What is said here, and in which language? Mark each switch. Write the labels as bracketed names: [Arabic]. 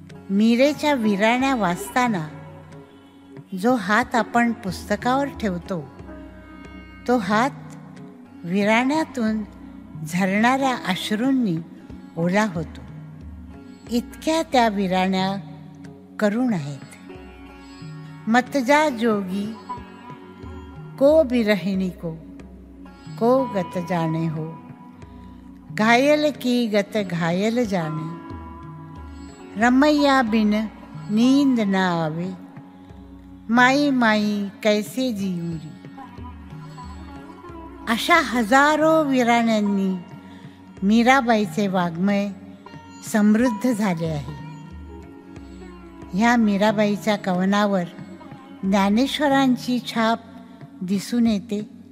[Marathi] मीरेच्या विराण्या वाचताना जो हात आपण पुस्तकावर ठेवतो तो हात विराण्यातून झरणाऱ्या अश्रूंनी ओला होतो. इतक्या त्या विराण्या करुण आहेत. [Hindi] मतजा जोगी को बिरहिणी को गत जाने हो, घायल की गत घायल जाने, रमैया बिन नींद न आवे, माई माई कैसे जिऊरी. [Marathi] अशा हजारो विराण्यांनी मीराबाईचे वाङ्मय समृद्ध झाले आहे. ह्या मीराबाईच्या कवनावर ज्ञानेश्वरांची छाप दिसून येते.